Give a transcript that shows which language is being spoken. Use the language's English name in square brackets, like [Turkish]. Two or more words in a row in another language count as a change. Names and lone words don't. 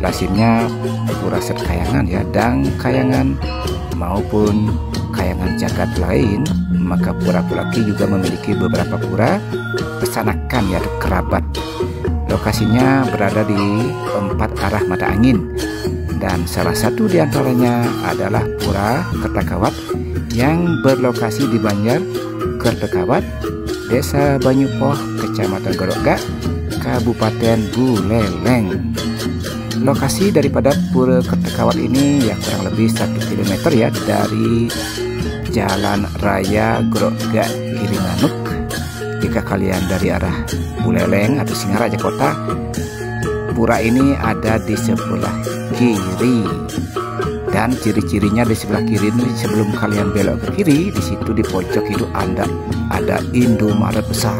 [Indonesian] Lazimnya Pura Serkayangan ya, Dang Kayangan maupun kayangan jagat lain, maka Pura Pulaki juga memiliki beberapa pura pesanakan ya kerabat. Lokasinya berada di 4 arah mata angin, dan salah satu di antaranya adalah Pura Kertakawat yang berlokasi di Banjar Kertakawat, Desa Banyupoh, Kecamatan Grogak, Kabupaten Buleleng. Lokasi daripada Pura Kertakawat ini ya kurang lebih 1 km ya dari Jalan Raya Grogak Girimanuk. Jika kalian dari arah Buleleng atau Singaraja Kota, pura ini ada di sebelah kiri. Dan ciri-cirinya di sebelah kiri ini, sebelum kalian belok ke kiri, di situ di pojok itu ada Indomaret besar.